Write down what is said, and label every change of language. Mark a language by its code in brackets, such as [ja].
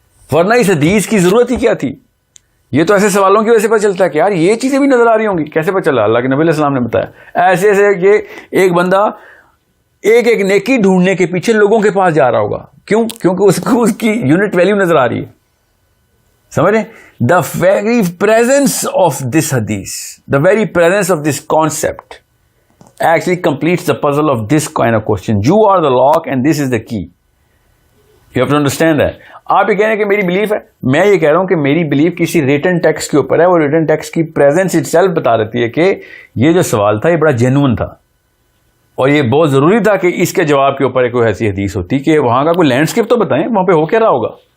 [ur] ورنہ اس حدیث کی ضرورت ہی کیا تھی؟ یہ تو ایسے سوالوں کی وجہ سے پتہ چلتا ہے کہ یار یہ چیزیں بھی نظر آ رہی ہوں گی. کیسے پتہ چلا؟ اللہ کے نبی علیہ السلام نے بتایا. ایسے ایسے کہ ایک بندہ ایک نیکی ڈھونڈنے کے پیچھے لوگوں کے پاس جا رہا ہوگا. کیوں؟ کیونکہ اس کو اس کی یونٹ ویلیو نظر آ رہی ہے. سمجھ رہے؟ [en] The very presence of this hadith, the very presence of this concept actually completes the puzzle of this kind of question. You are the lock and this is the key. You have to understand that. [ur] آپ یہ کہہ رہے ہیں کہ میری belief ہے, میں یہ کہہ رہا ہوں کہ میری بلیف کسی ریٹن ٹیکسٹ کے اوپر ہے. وہ ریٹن ٹیکسٹ کی پریزنس اٹ سیلف بتا دیتی ہے کہ یہ جو سوال تھا یہ بڑا جینوئن تھا, اور یہ بہت ضروری تھا کہ اس کے جواب کے اوپر کوئی ایسی حدیث ہوتی کہ وہاں کا کوئی لینڈسکیپ تو بتائیں, وہاں پہ ہو کیا رہا ہوگا.